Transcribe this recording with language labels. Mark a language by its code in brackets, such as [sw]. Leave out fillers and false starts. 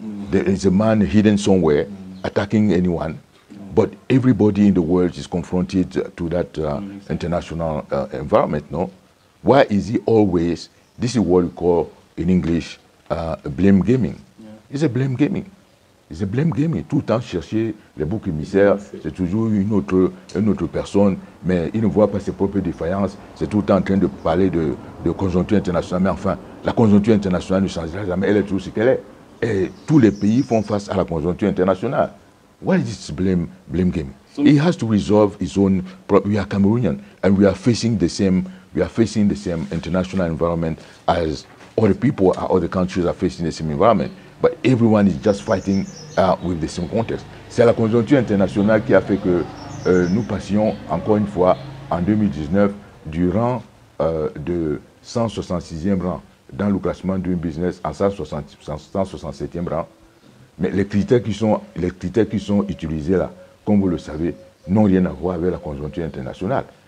[en] There is a man hidden somewhere, attacking anyone. But everybody in the world is confronted to that international environment, no? Why is he always, this is what we call in English, blame gaming. Yeah. It's a blame gaming. It's a blame gaming. [fr] Tout le temps chercher les boucs émissaires, c'est toujours une autre personne, mais il ne voit pas ses propres défaillances. C'est tout le temps en train de parler de conjoncture internationale. Mais enfin, la conjoncture internationale ne changera jamais. Elle est toujours ce qu'elle est. Et tous les pays font face à la conjoncture internationale. [en] Why is this blame game? He has to resolve his own problem. We are Cameroonian, and we are facing the same international environment as other people, other countries are facing the same environment. But everyone is just fighting with the same context. [fr] C'est la conjoncture internationale qui a fait que nous passions encore une fois en 2019 du rang de 166e rang dans le classement Doing Business en 167e rang. Mais les critères qui sont utilisés là, comme vous le savez, n'ont rien à voir avec la conjoncture internationale.